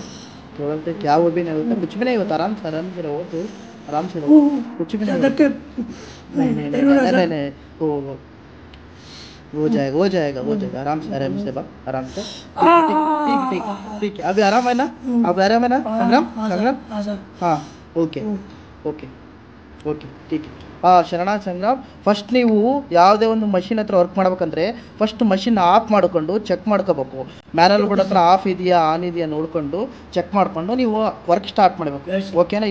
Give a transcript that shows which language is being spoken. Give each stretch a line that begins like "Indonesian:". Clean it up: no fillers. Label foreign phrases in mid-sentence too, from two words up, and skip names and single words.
Hindi: थोड़ा से क्या वो भी नहीं होता, कुछ भी नहीं होता। आराम से रहो तो, आराम से रहो, कुछ भी नहीं सर देख होता। के पेन हो रहा है सर। नहीं, वो जाएगा। आराम से बा, आराम से। ठीक है, अभी आराम है ना? अब आराम है ना संग्राम? हाँ सर, संग्राम, हाँ सर।
Kannada: हाँ
English: okay okay okay
Kannada: ಟೀಕ್ ಶರಣ ಸಂಗ್ರಾಮ್, ಫಸ್ಟ್ ನೀವು ಯಾವುದೇ ಒಂದು ಮಷಿನ್ ಹತ್ರ ವರ್ಕ್ ಮಾಡ್ಬೇಕಂದ್ರೆ
English: first machine off
Kannada: ಮಾಡ್ಕೊಂಡು ಚೆಕ್ ಮಾಡ್ಕೋಬೇಕು.
English: manual board
Kannada: ಹತ್ರ ಆಫ್ ಇದೆಯಾ ಆನ್ ಇದೆಯಾ ನೋಡ್ಕೊಂಡು ಚೆಕ್ ಮಾಡ್ಕೊಂಡು ನೀವು
English: work start
Kannada: ಮಾಡಬೇಕು. ಓಕೆನಾ?